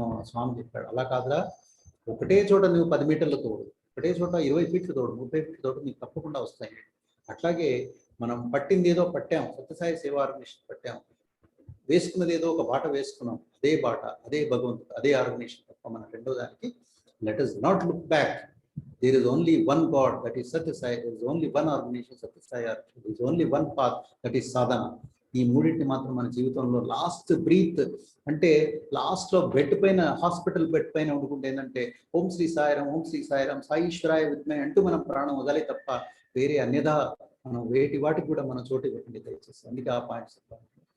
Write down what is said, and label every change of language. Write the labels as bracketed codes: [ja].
[te] స్వామి చెప్పాడు అలా కాదురా, ఒకటే చోట నువ్వు 10 మీటర్ల తోడు, ఒకటే చోట 20 ఫీట్లు తోడు, 30 ఫీట్లు తోడు, నీకు తప్పకుండా వస్తాయి. అట్లాగే మనం పట్టింది ఏదో పట్టాం, సత్యసాయి సేవా ఆర్గనైజేషన్ పట్టాం, వేసుకున్నది ఏదో ఒక బాట వేసుకున్నాం, అదే బాట, అదే భగవంతుడు, అదే ఆర్గనైజేషన్ తప్ప మన రెండో దానికి [en] Let us not look back. There is only one God, that is Satyasai. There is only one organization, Satyasai. There is only one path, that is sadhana. [te] ఈ మూడింటిని మాత్రం మన జీవితంలో లాస్ట్ బ్రీత్ అంటే లాస్ట్లో బెడ్ పైన, హాస్పిటల్ బెడ్ పైన వండుకుంటే ఏంటంటే ఓం శ్రీ సాయిరాం, ఓం శ్రీ సాయిరాం, సాయిశ్వరాయ విద్మయ అంటూ మనం ప్రాణం వదలే తప్ప వేరే అన్యదా మనం వేటి వాటికి కూడా మనం చోటు పెట్టండి దయచేసి. అందుకే ఆ పాయింట్స్ చెప్పాలి.